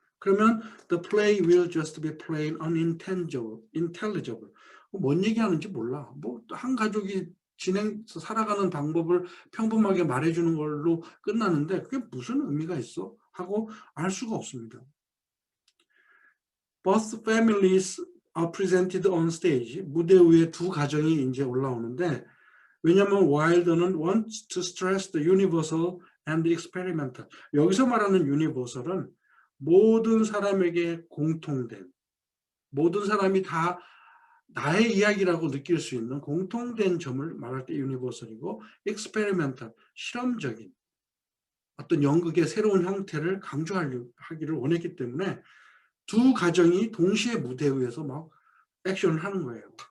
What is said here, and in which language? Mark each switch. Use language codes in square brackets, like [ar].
[ko] 그러면 [en] the play will just be plain unintelligible. [ko] 뭔 얘기하는지 몰라. 뭐 한 가족이 살아가는 방법을 평범하게 말해주는 걸로 끝나는데 그게 무슨 의미가 있어? 하고 알 수가 없습니다. [en] both families are presented on stage. [ko] 무대 위에 두 가정이 이제 올라오는데, 왜냐하면 와일드는 [en] wants to stress the universal and the experimental. [ko] 여기서 말하는 universal은 모든 사람에게 공통된, 모든 사람이 다 나의 이야기라고 느낄 수 있는 공통된 점을 말할 때 universal이고, experimental, 실험적인 어떤 연극의 새로운 형태를 강조하기를 원했기 때문에 두 가정이 동시에 무대 위에서 막 액션을 하는 거예요.